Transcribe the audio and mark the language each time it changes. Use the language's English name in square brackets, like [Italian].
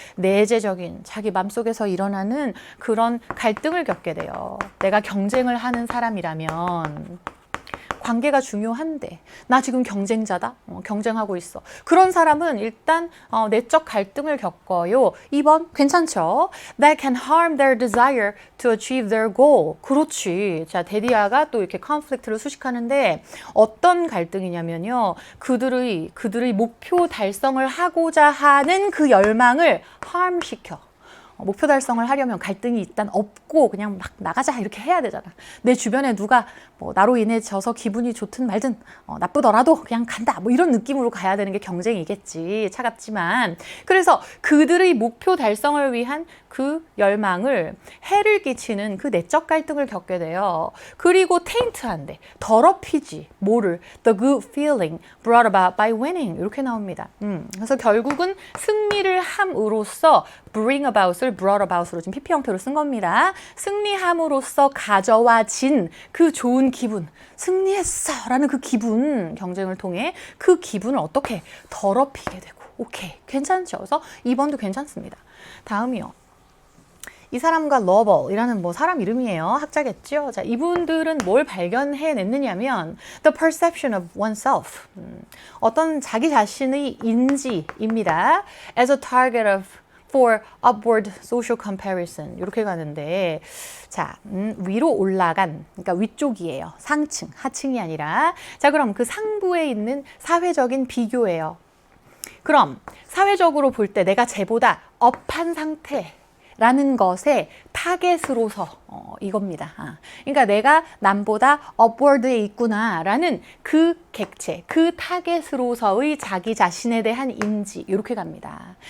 [Korean] 내재적인 자기 마음속에서 일어나는 그런 갈등을 겪게 돼요. 내가 경쟁을 하는 사람이라면 관계가 중요한데 나 지금 경쟁자다. 경쟁하고 있어. 그런 사람은 일단 내적 갈등을 겪어요. 2번 괜찮죠? [English] That can harm their desire to achieve their goal. [Korean] 그렇지. 자, 데디아가 또 이렇게 컨플릭트를 수식하는데 어떤 갈등이냐면요. 그들의 목표 달성을 하고자 하는 그 열망을 harm 시켜. 목표 달성을 하려면 갈등이 일단 없고 그냥 막 나가자 이렇게 해야 되잖아. 내 주변에 누가 뭐 나로 인해 져서 기분이 좋든 말든 나쁘더라도 그냥 간다. 뭐 이런 느낌으로 가야 되는 게 경쟁이겠지. 차갑지만. 그래서 그들의 목표 달성을 위한 그 열망을 해를 끼치는 그 내적 갈등을 겪게 돼요. 그리고 테인트한데 더럽히지. 뭐를? [English] The good feeling brought about by winning. [Korean] 이렇게 나옵니다. 그래서 결국은 승리를 함으로써 bring about을 brought about으로 지금 PP 형태로 쓴 겁니다. 승리함으로써 가져와진 그 좋은 기분, 승리했어 라는 그 기분, 경쟁을 통해 그 기분을 어떻게 더럽히게 되고 오케이, 괜찮죠? 그래서 2번도 괜찮습니다. 다음이요. 이 사람과 러벌이라는 뭐 사람 이름이에요. 학자겠죠. 자, 이분들은 뭘 발견해냈느냐면 [English] the perception of oneself. [Korean] 어떤 자기 자신의 인지입니다. [English] as a target of for upward social comparison [Korean] 이렇게 가는데 자 위로 올라간 그러니까 위쪽이에요. 상층, 하층이 아니라 자 그럼 그 상부에 있는 사회적인 비교예요. 그럼 사회적으로 볼 때 내가 쟤보다 업한 상태라는 것의 타겟으로서 이겁니다. 그러니까 내가 남보다 upward에 있구나라는 그 객체, 그 타겟으로서의 자기 자신에 대한 인지 이렇게 갑니다.